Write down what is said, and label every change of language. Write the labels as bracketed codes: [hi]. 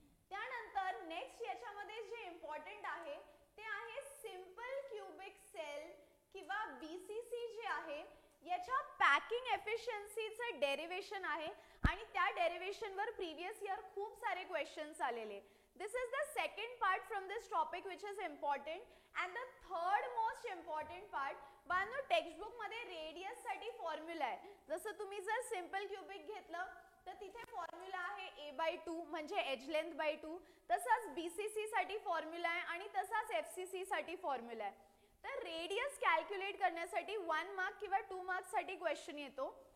[mr] त्यानंतर नेक्स्ट याच्यामध्ये जे इम्पॉर्टंट आहे ते आहे सिंपल क्यूबिक सेल किंवा बीसीसी जे आहे याच्या पॅकिंग एफिशियन्सीचं डेरिवेशन आहे आणि त्या डेरिवेशनवर प्रीवियस इयर खूप सारे क्वेश्चन्स आलेले. [en] This is the second part from this topic which is important, and the third most important part, [mr] बाळांनो टेक्स्टबुक मध्ये रेडियस साठी फॉर्म्युला आहे. जसं तुम्ही जर सिंपल क्यूबिक घेतलं तर तिथे फॉर्म्युला आहे a/2 म्हणजे एज लेंथ बाय 2. तसाच बीसीसी साठी फॉर्म्युला आहे आणि तसाच एफसीसी साठी फॉर्म्युला आहे. तर रेडियस कॅल्क्युलेट करण्यासाठी 1 मार्क किंवा 2 मार्क्स साठी क्वेश्चन येतो.